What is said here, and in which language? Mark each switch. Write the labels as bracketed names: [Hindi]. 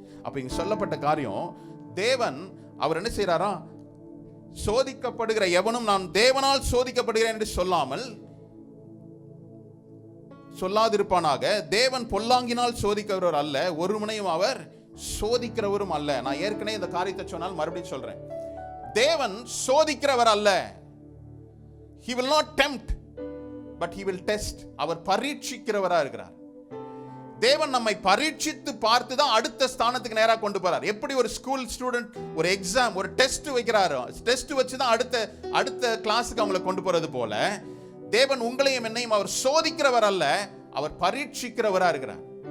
[Tamil] அப்ப இங்க சொல்லப்பட்ட காரியம், தேவன் அவர் என்ன செய்யறாரா, சோதிக்கப்படுகிற எவனும் நான் தேவனால் சோதிக்கப்படுகிறேன் என்று சொல்லாதிருப்பானாக. தேவன் பொல்லாங்கினால் சோதிக்கிறவர் அல்ல, ஒருவனையும் அவர் சோதிக்கிறவரும் அல்ல. நான் ஏற்கனவே இந்த காரியத்தை சொன்னால் மறுபடியும் சொல்றேன், தேவன் சோதிக்கிறவர் அல்ல. [English] He will not tempt, but he will test. [Tamil] அவர் பரீட்சிக்கிறவரா இருக்கிறார். தேவன் நம்மை பரீட்சித்து பார்த்து தான் அடுத்த ஸ்தானத்துக்கு நேராக கொண்டு போறார். எப்படி ஒரு ஸ்கூல் ஸ்டூடெண்ட் ஒரு எக்ஸாம் ஒரு டெஸ்ட் வைக்கிறாரோ, டெஸ்ட் வச்சு தான் அடுத்த கிளாஸுக்கு அவங்களை கொண்டு போறது போல தேவன் உங்களையும் என்னையும் அவர் சோதிக்கிறவர் அல்ல, அவர் பரீட்சிக்கிறவரா இருக்கிறார்.